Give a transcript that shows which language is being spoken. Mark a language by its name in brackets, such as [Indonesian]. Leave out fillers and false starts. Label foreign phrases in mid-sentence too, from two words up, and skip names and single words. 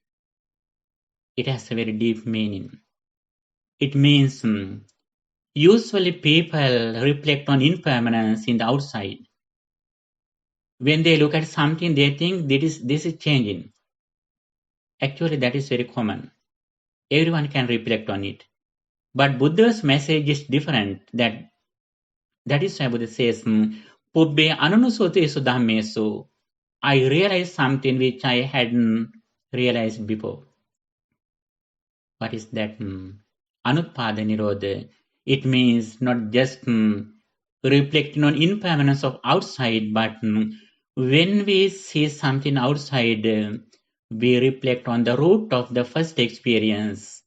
[English] It has a very deep meaning. It means usually people reflect on impermanence in the outside. When they look at something, they think this is changing. Actually, that is very common. Everyone can reflect on it. But Buddha's message is different. That is why Buddha says, [Pali] Pubbe anunusotesu dhammesu. [English] I realized something which I hadn't realized before. What is that? [Pali] Anutpada Nirodha. [English] It means not just reflecting on impermanence of outside, but when we see something outside, we reflect on the root of the first experience.